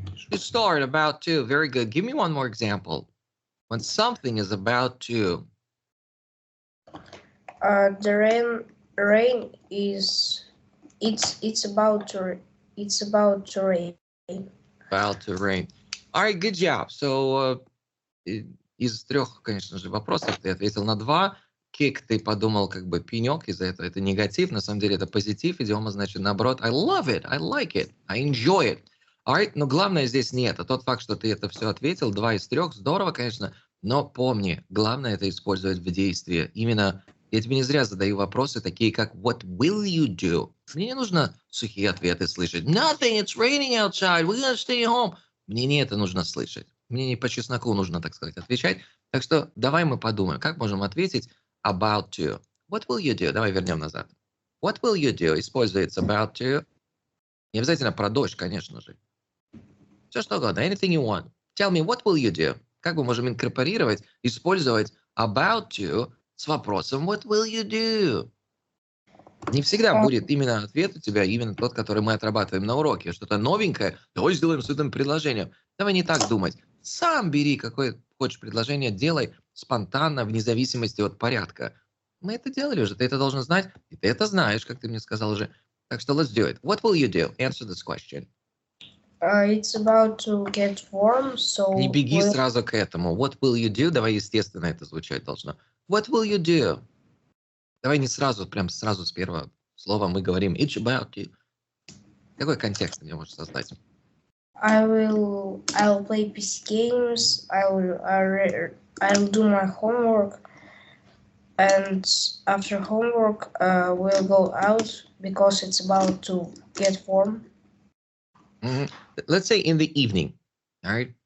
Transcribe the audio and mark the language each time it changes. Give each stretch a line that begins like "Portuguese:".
English: To start, about to. Very good. Give me one more example. When something is about to. The rain is it's about to rain. About to rain. All right, good job.
Russian: So из 3, конечно же, вопросов ты ответил на 2. Kick ты подумал как бы пенек, из-за этого это негатив. На самом деле это позитив. Идиома значит наоборот.
English: I love it, I like it, I enjoy it. All right,
Russian: но главное здесь не это. Тот факт, что ты это все ответил, 2 из 3, здорово, конечно. Но помни, главное это использовать в действии. Именно я тебе не зря задаю вопросы, такие как
English: What will you do?
Russian: Мне не нужно сухие ответы слышать.
English: Nothing, it's raining outside, we're gonna stay home.
Russian: Мне не это нужно слышать. Мне не по чесноку нужно, так сказать, отвечать. Так что давай мы подумаем, как можем ответить about to.
English: What will you do?
Russian: Давай вернем назад.
English: What will you do?
Russian: Используется about to. Не обязательно про дождь, конечно же. Все что угодно.
English: Anything you want. Tell me, what will you do?
Russian: Как мы можем инкорпорировать, использовать
English: about to
Russian: с вопросом
English: what will you do?
Russian: Не всегда будет именно ответ у тебя, именно тот, который мы отрабатываем на уроке. Что-то новенькое, давай сделаем с этим предложением. Давай не так думать. Сам бери, какое хочешь предложение, делай спонтанно, вне зависимости от порядка. Мы это делали уже, ты это должен знать, и ты это знаешь, как ты мне сказал уже. Так что
English: let's do it. What will you do? Answer this question. It's about to get warm, so...
Russian: Не беги сразу к этому.
English: What will you do?
Russian: Давай, естественно, это звучать должно.
English: What will you do?
Russian: Давай не сразу, прям сразу с первого слова мы говорим
English: it's about you.
Russian: Какой контекст ты мне можешь создать?
English: I'll play PC games. I'll do my homework, and after homework, we'll go out because it's about to get warm. Let's say in the evening. All right.